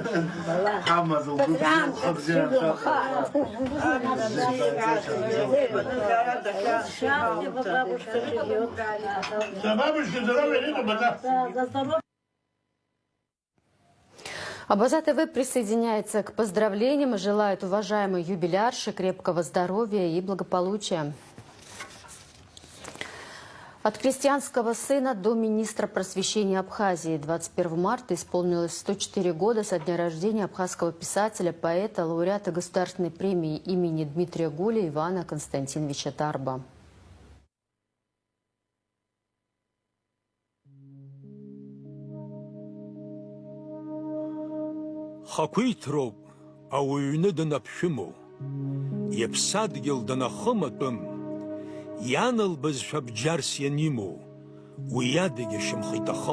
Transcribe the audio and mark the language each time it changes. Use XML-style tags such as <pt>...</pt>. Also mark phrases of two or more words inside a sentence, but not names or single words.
<ru>Абаза ТВ присоединяется к поздравлениям и желает уважаемой юбилярше крепкого здоровья и благополучия. От крестьянского сына до министра просвещения Абхазии. 21 марта исполнилось 104 года со дня рождения абхазского писателя, поэта, лауреата государственной премии имени Дмитрия Гуля Ивана Константиновича Тарба.</ru> <ab>Хакуитроп, ауюны данаԥшәымоу, иԥсадгьыл данахыматәым, ианалбазшәа бџьарс ианимоу, уи иадагьашьамхы иҭахым.</ab>